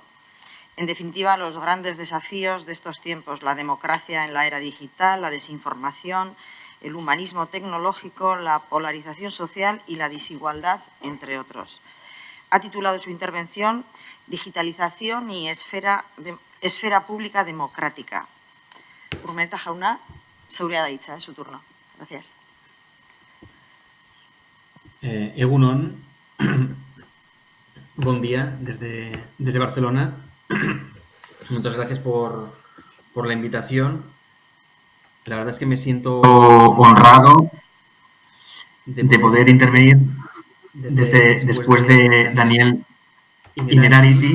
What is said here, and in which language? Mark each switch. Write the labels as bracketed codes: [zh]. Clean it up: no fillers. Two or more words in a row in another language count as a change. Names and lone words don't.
[es] En definitiva, los grandes desafíos de estos tiempos, la democracia en la era digital, la desinformación, el humanismo tecnológico, la polarización social y la desigualdad, entre otros. Ha titulado su intervención Digitalización y esfera pública democrática. [eu] Urmeneta jauna, zeurea da hitza, [es] su turno. Gracias. Egunon, buen día desde Barcelona. Muchas gracias por la invitación. La verdad es que me siento honrado de poder intervenir después de Daniel Innerarity.